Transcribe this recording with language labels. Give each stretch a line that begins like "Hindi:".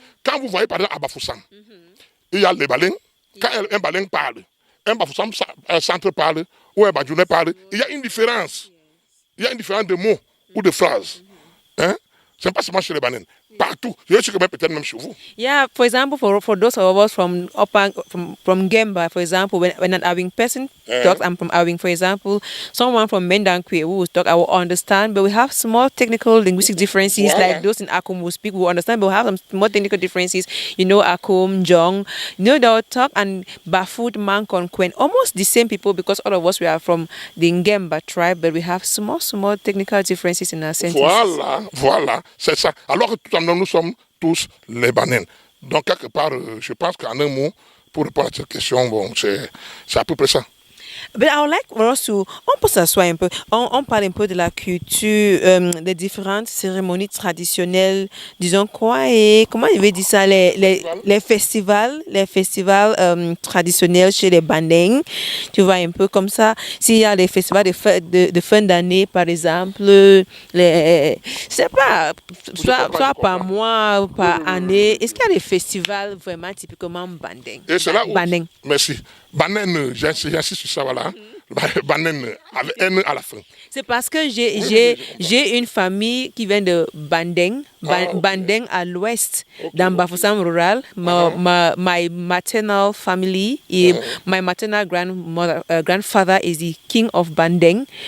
French: Quand vous voyez par exemple à Bafoussam, il y a les baleines, quand un baleine parle, un Bafoussam centre parle, ou un Badjounet parle, il y a une différence. Il y a une différence de mots ou de phrases. Hein? Ce n'est pas seulement chez les banènes. Partout. Je suis peut-être même chez vous.
English: Yeah, for example, for those of us from Gemba, for example, when an Awing person talks, I'm from Awing, for example, someone from Mendankwe who will talk, I will understand, but we have small technical linguistic differences, like those in Akum will speak, we will understand, but we have some small technical differences. You know, Akum, Jong, you know, they'll talk, and Bafut, Mankon, Kwen, almost the same people, because all of us, we are from the Ngemba tribe, but we have small technical differences in our sentences.
French: Voilà, c'est ça. Alors que tout nous sommes tous les banènes. Donc, quelque part, je pense qu'en un mot, pour répondre à cette question, bon, c'est à peu près ça.
English: But I would like for us to,
French: on peut s'asseoir un peu, on parle un peu de la culture, des différentes cérémonies traditionnelles, disons quoi, et comment je vais dire ça, les festivals traditionnels chez les Bandeng, tu vois, un peu comme ça. S'il y a des festivals de fin d'année, par exemple, je sais pas, soit par mois ou par année, est-ce qu'il y a des festivals vraiment typiquement Bandeng? Et c'est là où, merci. Banane, j'insiste sur ça, voilà. Banane, avec N à la fin. C'est parce que j'ai une famille qui vient de Bandeng, Bandeng à l'ouest, dans Bafoussam rural.
English: My maternal family, my maternal grandfather is the king of Bandeng.